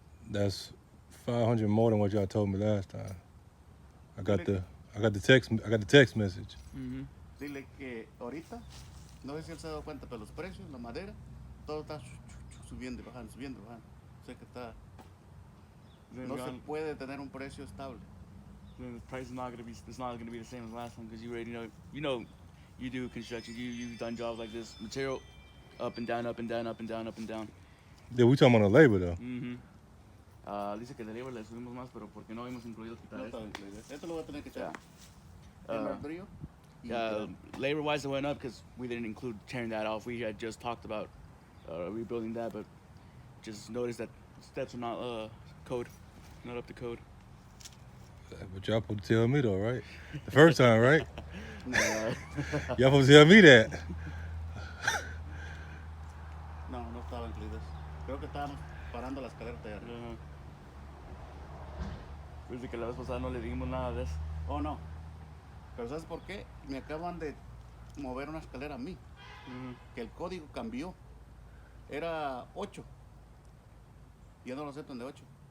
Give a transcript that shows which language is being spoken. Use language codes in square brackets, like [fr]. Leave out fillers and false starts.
[en] That's 500 more than what y'all told me last time. I got the text message. Mm-hmm. [es] Dile que ahorita, no sé si él se ha dado cuenta, pero los precios, la madera, todo está subiendo y bajando, subiendo y bajando. O sea que está, no se puede tener un precio estable. [en] Then the price is not gonna be. It's not gonna be the same as last time because you already know. You do construction. You've done jobs like this. Material, up and down, up and down, up and down, up and down. Yeah, we talking about the labor though. Mm-hmm. [es] Dice que de labor le subimos más, pero porque no hemos incluido quitar No esto. está incluido. Esto lo voy a tener que echar. [en] Yeah. [es] El martillo. [en] Labor wise, it went up because we didn't include tearing that off. We had just talked about rebuilding that, but just noticed that steps are not code, not up to code. But y'all supposed to tell me though, right? The first time, right? Uh, Y'all supposed to tell me that. [es] No, no estaba incluido eso. Creo que estábamos parando la escalera de arriba. Desde que la vez pasada no le dimos nada de eso. Oh, no. Pero ¿sabes por qué? Me acaban de mover una escalera a mí. Que el código cambió. Era 8. Ya no lo aceptan de 8.